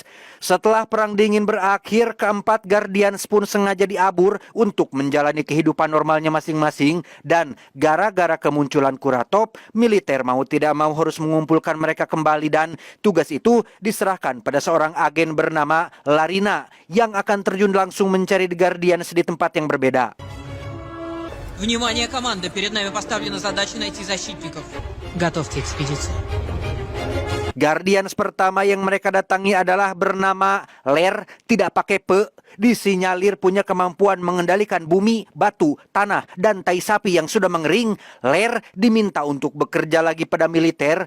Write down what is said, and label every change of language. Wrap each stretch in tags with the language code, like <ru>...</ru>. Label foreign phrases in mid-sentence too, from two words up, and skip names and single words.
<id>Setelah Perang Dingin berakhir, keempat Guardians pun sengaja diabur untuk menjalani kehidupan normalnya masing-masing. Dan gara-gara kemunculan Kuratov, militer mau tidak mau harus mengumpulkan mereka kembali. Dan tugas itu diserahkan pada seorang agen bernama Larina yang akan terjun langsung mencari The Guardians di tempat yang berbeda.</id> <ru>Внимание, команда! Перед нами поставлена задача найти защитников. Готовьте экспедицию.</ru> <id>Guardians pertama yang mereka datangi adalah bernama Ler, tidak pakai pe. Disinyalir punya kemampuan mengendalikan bumi, batu, tanah, dan tai sapi yang sudah mengering. Ler diminta untuk bekerja lagi pada militer.</id>